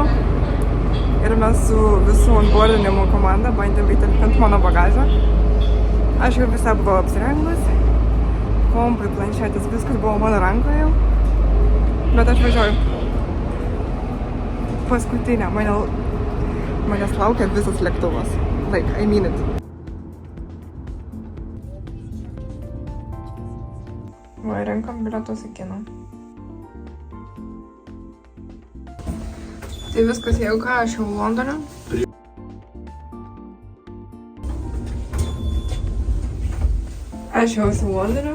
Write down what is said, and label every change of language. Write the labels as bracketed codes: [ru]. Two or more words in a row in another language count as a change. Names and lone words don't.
[lt] Ir mes su visų onboardinimo komanda bandėm įtalpinti mano bagažą. Aš jau visą buvau apsirengus, kompai, planšetis, viskas buvo mano rankoje jau. Bet aš važiuoju paskutinę, manęs laukia visas lėktuvas. [en] Like, I mean it. [lt] Va, renkam bilietus į kiną. Tai viskas, jeigu ką, aš jau Londone. Aš jau esu Londone.